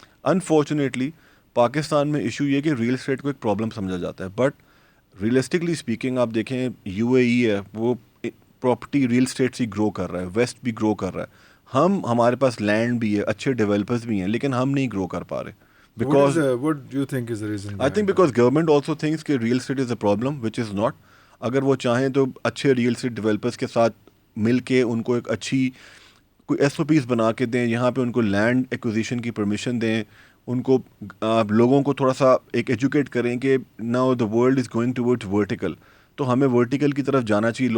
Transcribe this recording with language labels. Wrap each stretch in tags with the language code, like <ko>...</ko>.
<ur>Unfortunately Pakistan میں issue یہ کہ ریئل اسٹیٹ کو ایک پرابلم سمجھا جاتا ہے, بٹ ریئلسٹکلی اسپیکنگ آپ دیکھیں UAE ہے, وہ پراپرٹی ریئل اسٹیٹ سے گرو کر رہا ہے, ویسٹ بھی گرو کر رہا ہے. ہمارے پاس لینڈ بھی ہے, اچھے ڈیولپرز بھی ہیں, لیکن ہم نہیں گرو کر پا رہے.</ur> <en>Because what do you think is the reason? I think because government also thinks کہ real estate is a problem, which is not.</en> <ur>اگر وہ چاہیں تو اچھے ریئل اسٹیٹ ڈیولپرز کے ساتھ مل کے ان کو ایک اچھی کوئی SOPs بنا کے دیں, یہاں پہ ان کو لینڈ ایکوزیشن کی پرمیشن دیں, ان کو لوگوں کو تھوڑا سا ایک ایجوکیٹ کریں کہ</ur> <en>now the world is going towards vertical,</en> <ur>تو ہمیں ورٹیکل کی طرف جانا چاہیے.</ur>